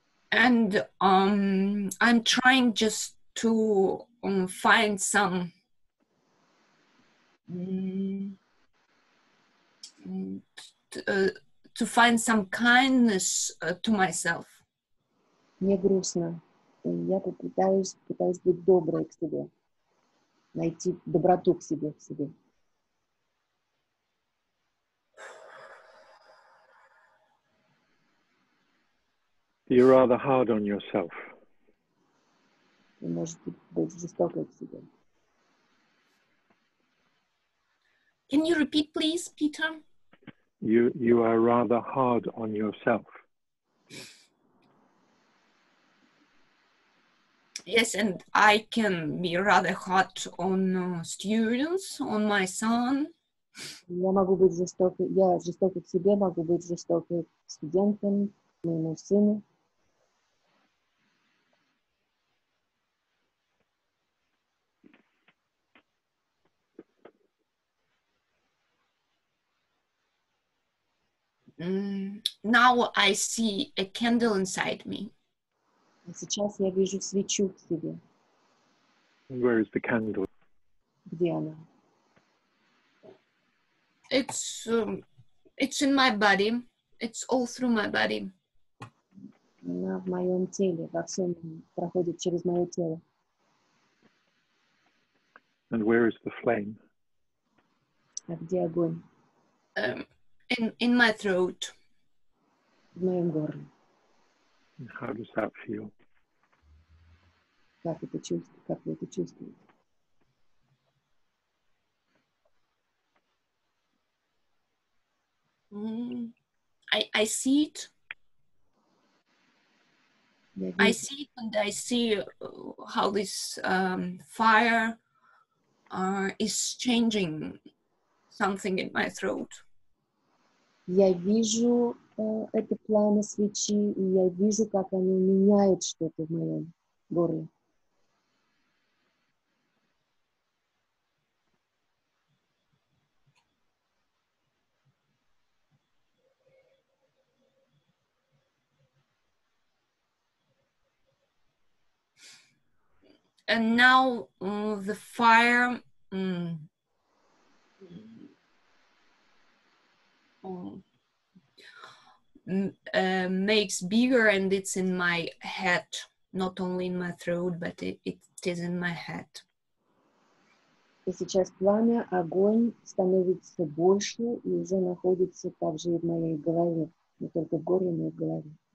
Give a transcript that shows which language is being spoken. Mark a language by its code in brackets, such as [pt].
[en] And I'm trying just to find some to find some kindness to myself. [ru] Мне грустно. И я пытаюсь быть доброй к себе. Найти доброту к себе, в себе. [en] You're rather hard on yourself. [ru] Вы можете быть жестокой к себе. [en] Can you repeat, please, Peter? You are rather hard on yourself. Yes, and I can be rather hard on students, on my son. [ru] Я могу быть жестокой, я жестокой к себе, могу быть жестокой к студентам, к моему сыну. [en] Now I see a candle inside me. [ru] А сейчас я вижу свечу в себе. [en] Where is the candle? [ru] Где она? [en] It's in my body. It's all through my body. [ru] Она в моем теле, во всем проходит через мое тело. [en] And where is the flame? [ru] А где огонь? [en] In my throat. [ru] В моем горле. [en] And how does that feel? [ru] Как это чувствуете? Как вы это чувствуете? [en] I see it. [ru] Я [en] I see it, and I see how this fire is changing something in my throat. [ru] я вижу это пламя свечи, и я вижу, как оно меняет что-то в моем горле. [en] And now the fire makes bigger, and it's in my head, not only in my throat, but it is in my head. [ru] И сейчас пламя, огонь становится больше и уже находится также и в моей голове. Не только в горле, но и в голове.